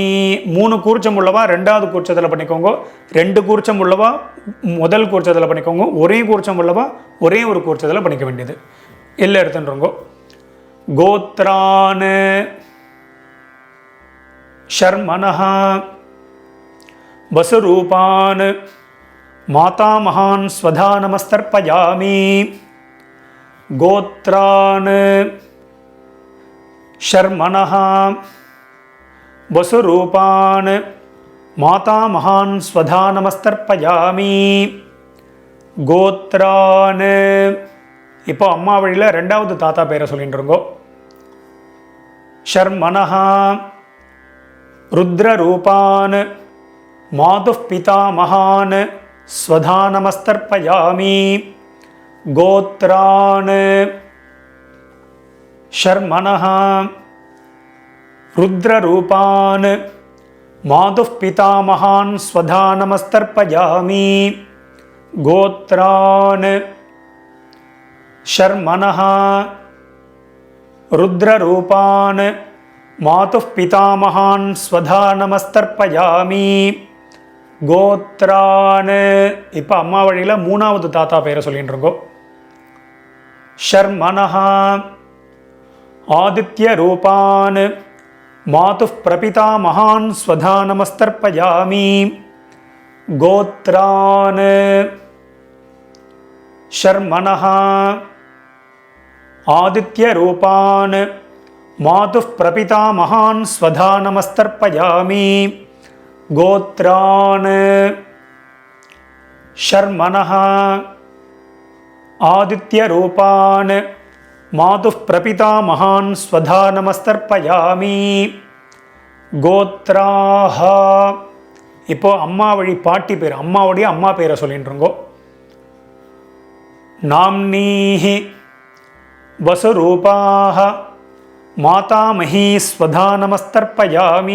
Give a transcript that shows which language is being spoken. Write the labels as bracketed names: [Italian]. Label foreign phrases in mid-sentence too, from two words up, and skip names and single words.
[Tamil] 3 கூர்ச்சம் உள்ளவா 2வது கூர்ச்சத்தில் பண்ணிக்கோங்க. 2 கூர்ச்சம் உள்ளவா முதல் கூர்ச்சத்தில் பண்ணிக்கோங்க. ஒரே கூர்ச்சம் உள்ளவா ஒரே ஒரு கூர்ச்சத்தில் பண்ணிக்க வேண்டியது. எல்லாம் எடுத்துன்றோங்க. [Sanskrit] गोत्रान् शर्मणः वसुरूपान् माता महान् स्वधा नमस्तर्पयामि. गोत्रान् शर्मणः वसुरूपान् माता महान् स्वधा नमस्तर्पयामि. [Tamil] கோத்ரான் இப்போ அம்மா வழியில் 2வது தாத்தா பேரை சொல்லிட்டு இருக்கோம். [Sanskrit] शर्मणः रुद्ररूपान् मातुः पिता महान् स्वधा नमस्तर्पयामि. गोत्रान् शर्मणः रुद्ररूपान् मातुः पिता महान् स्वधा नमस्तर्पयामि. गोत्रान् शर्मणः रुद्ररूपान् मातुः पिता महान् स्वधा नमस्तर्पयामि. [Tamil] கோத்ரான் இப்போ அம்மா வழியில் 3வது தாத்தா பேரை சொல்லிட்டு இருக்கோம். [Sanskrit] शर्मणः आदित्य रूपान् मातुः प्रपिता महान् स्वधा नमस्तर्पयामि. गोत्रान् शर्मणः आदित्य रूपान् मातुः प्रपिता महान् स्वधा नमस्तर्पयामि. गोत्रान् शर्मणः आदित्य रूपान् मातुः प्रपिता महान् स्वधा नमस्तर्पयामि. [Tamil] கோத்ராஹ இப்போ அம்மா வழி பாட்டி பேர், அம்மாவுடைய அம்மா பேரை சொல்லிட்டு இருக்கோம். [Sanskrit] नाम्नीः वसुरूपाः मातामहीः स्वधा नमस्तर्पयामि.